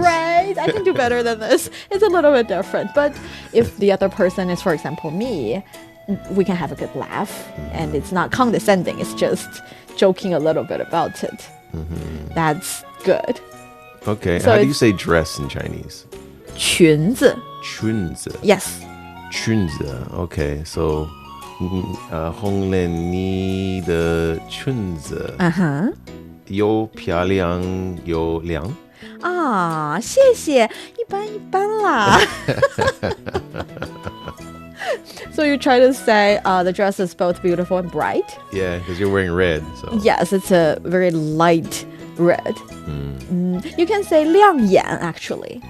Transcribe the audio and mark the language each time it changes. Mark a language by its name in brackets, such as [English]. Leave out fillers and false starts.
[English] Right, I can do better than this. It's a little bit different. But if the other person is, for example, me, we can have a good laugh. And it's not condescending. It's just joking a little bit about it. That's good. Okay, So how do you say dress in Chinese? [Chinese] 裙子. 裙子. [English] Yes. [Chinese] 裙子. [English] Okay, so [Chinese] 红莲你的裙子有漂亮有亮谢谢一般一般啦 [English] So you try to say the dress is both beautiful and bright? Yeah, because you're wearing red. So. Yes, it's a very light red. You can say 亮眼 actually.